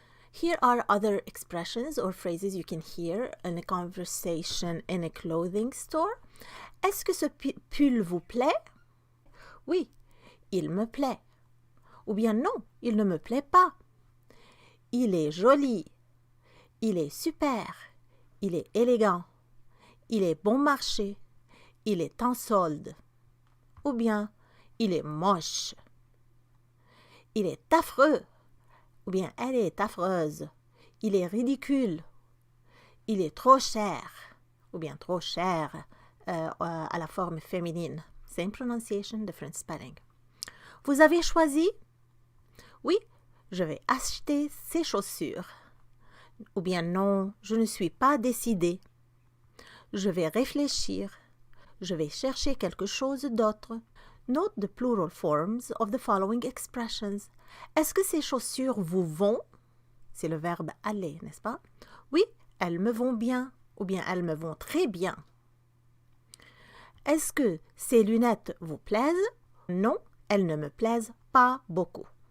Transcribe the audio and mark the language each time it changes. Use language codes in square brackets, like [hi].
[en] Here are other expressions or phrases you can hear in a conversation in a clothing store. [fr] Est-ce que ce pull vous plaît? Oui, il me plaît. Ou bien non, il ne me plaît pas. Il est joli. Il est super. Il est élégant. Il est bon marché. Il est en solde. Ou bien, il est moche. Il est affreux. Ou bien, elle est affreuse. Il est ridicule. Il est trop cher. Ou bien, trop cher à la forme féminine. [en] Same pronunciation, different spelling. [fr] Vous avez choisi? Oui, je vais acheter ces chaussures. Ou bien non, je ne suis pas décidée. Je vais réfléchir. Je vais chercher quelque chose d'autre. [en] Note the plural forms of the following expressions. [fr] Est-ce que ces chaussures vous vont? C'est le verbe aller, n'est-ce pas? Oui, elles me vont bien. Ou bien elles me vont très bien. Est-ce que ces lunettes vous plaisent? Non, elles ne me plaisent pas beaucoup.